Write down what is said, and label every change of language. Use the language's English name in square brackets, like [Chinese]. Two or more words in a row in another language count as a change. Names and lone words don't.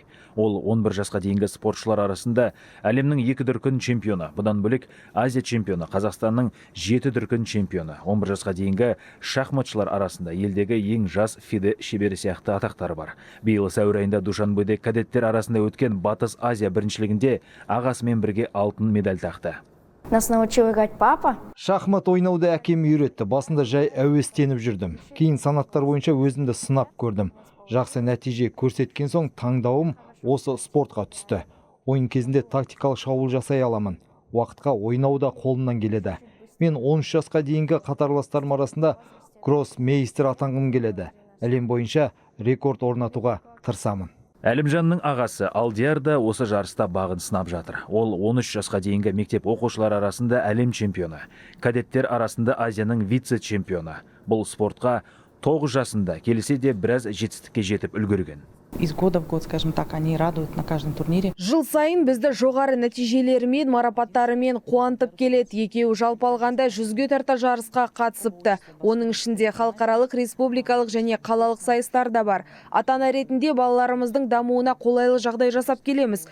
[Kazakh] Ол 11 жасқа дейінгі спортшылар арасында әлемнің 2 дүркін чемпионы, бұдан бөлек Азия чемпионы, Қазақстанның 7 дүркін чемпионы. 11 жасқа дейінгі шахматшылар арасында елдегі ең жас фиде шебері сияқты атақтары бар. Биыл сәуір айында Душанбеде кадеттер арасында өткен Батыс Азия біріншілігінде ағасымен бірге алтын медаль тақты. [Russian] Нас научил играть папа. [Kazakh] Шахмат ойнауды әкем үйретті. Басында жай әуестеніп жүрдім. Кейін санаттар бойынша өзімді сынап көрдім. Жақсы нәтиже көрсеткен соң таңдауым осы спортқа түсті. Ойын кезінде тактикалық шабуыл жасай аламын. Уақытқа ойнауда қолымнан келеді. Мен 13 жасқа дейінгі қатарластарым арасында гроссмейстер атанғым келеді. Әлем бойынша рекорд орнатуға тырысамын. Әлімжанның ағасы Алдияр да осы жарыста бағын сынап жатыр. Ол 13 жасқа дейінгі мектеп оқушылар арасында әлем чемпионы, кадеттер арасында Азияның вице-чемпионы. Бұл спортқа 9 жасында келсе де біраз жетістікке жетіп үлгерген. [Russian] Из года в год, скажем так, они радуют на каждом турнире. [Kazakh] Жыл сайын бізді жоғары нәтижелерімен, марапаттарымен қуантып келеді. Екеуі жалпы алғанда 100-ге тарта жарысқа қатысыпты. Оның ішінде халықаралық, республикалық және қалалық сайыстар да бар. Ата-ана ретінде балаларымыздың дамуына қолайлы жағдай жасап келеміз.